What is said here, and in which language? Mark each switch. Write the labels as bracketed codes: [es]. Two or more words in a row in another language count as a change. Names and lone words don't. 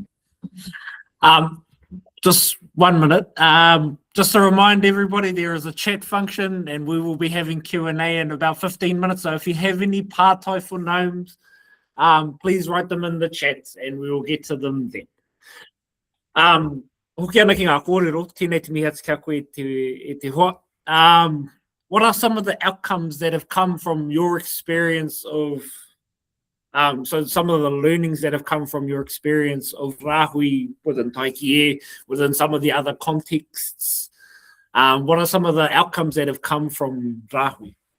[en] Just 1 minute. Just to remind everybody, there is a chat function, and we will be having Q&A in about 15 minutes. So if you have any pātai for gnomes, please write them in the chat, and we will get to them then. [mi] Hoki ana ki ngā kōrero, tēnei te mihi atu kia koe e te hoa. [en] What are some of the outcomes that have come from your experience of, so some of the learnings that have come from your experience of rahui within Taiki, within some of the other contexts? What are some of the outcomes that have come from rahui?